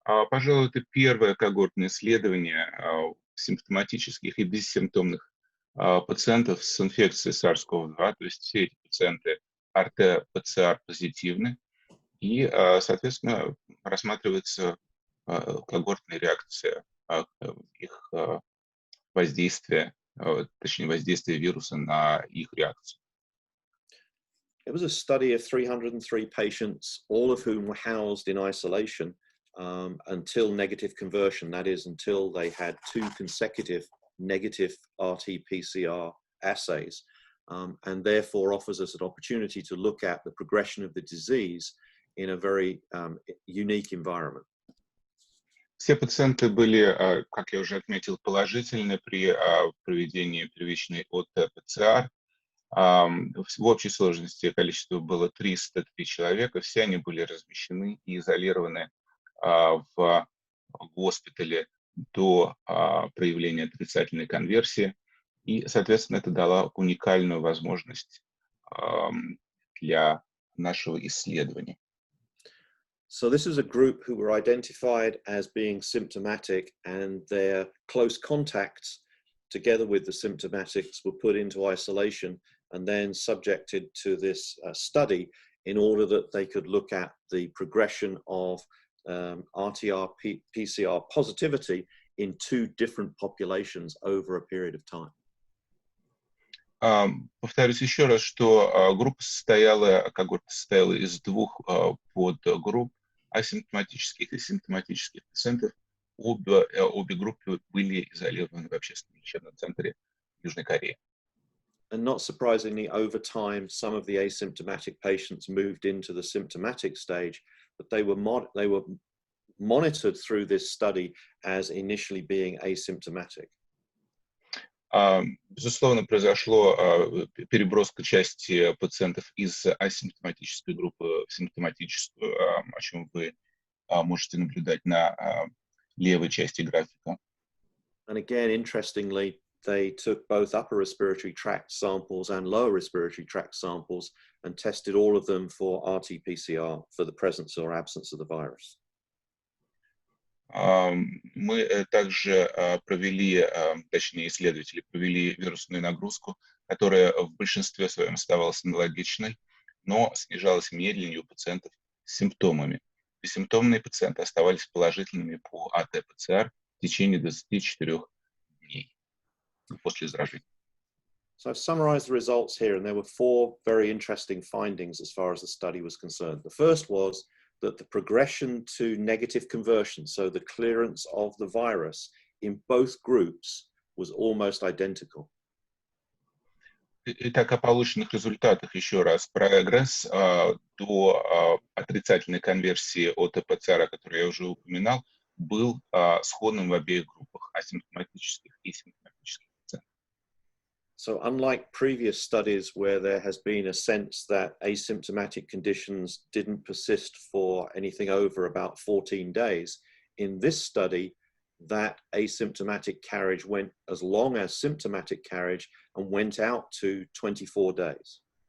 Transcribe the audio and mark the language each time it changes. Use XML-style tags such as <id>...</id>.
<ru>Пожалуй, это первое когортное исследование симптоматических и бессимптомных пациентов с инфекцией SARS-CoV-2, то есть все эти пациенты RT-PCR позитивны, и, соответственно, рассматривается когортная реакция, их воздействия, точнее, воздействие вируса на их реакцию.</ru> <en>It was a study of 303 patients, all of whom were housed in isolation until negative conversion, that is, until they had 2 consecutive negative RT-PCR assays, and therefore offers us an opportunity to look at the progression of the disease in a very unique environment.</en> <ru>Все пациенты были, как я уже отметил, положительны при проведении первичной ОТ-ПЦР. В общей сложности количество было 303 человека, все они были размещены и изолированы в госпитале до проявления отрицательной конверсии, и, соответственно, это дало уникальную возможность для нашего исследования.</ru> <en>So this is a group who were identified as being symptomatic, and their close contacts, together with the symptomatics, were put into isolation and then subjected to this study in order that they could look at the progression of RT-PCR positivity in 2 different populations over a period of time.</en> <ru>Повторюсь еще раз, что когорта состояла из 2 подгрупп асимптоматических и симптоматических пациентов. Обе группы были изолированы в общественном лечебном центре Южной Кореи.</ru> <en>And not surprisingly, over time, some of the asymptomatic patients moved into the symptomatic stage, but they were monitored through this study as initially being asymptomatic.</en> <ru>Безусловно, произошло переброска части пациентов из асимптоматической группы в симптоматическую, о чем вы можете наблюдать на левой части графика.</ru> <en>And again, interestingly, they took both upper respiratory tract samples and lower respiratory tract samples and tested all of them for RT-PCR for the presence or absence of the virus.</en> <ru>Мы также провели, точнее, исследователи провели вирусную нагрузку, которая в большинстве своем оставалась аналогичной, но снижалась медленнее у пациентов с симптомами. Бессимптомные пациенты оставались положительными по АТ-ПЦР в течение 24 дней после заражения.</ru> <en>So I've summarized the results here, and there were 4 very interesting findings as far as the study was concerned. The first was that the progression to negative conversion, so the clearance of the virus in both groups, was almost identical.</en> <ru>Итак, о полученных результатах еще раз. Прогресс до отрицательной конверсии от ПЦР, о которой я уже упоминал, был сходным в обеих группах асимптоматических и симптоматических пациентов.</ru> <en>So unlike previous studies where there has been a sense that asymptomatic conditions didn't persist for anything over about 14 days, in this study, that asymptomatic carriage went as long as symptomatic carriage and went out to 24 days.</en>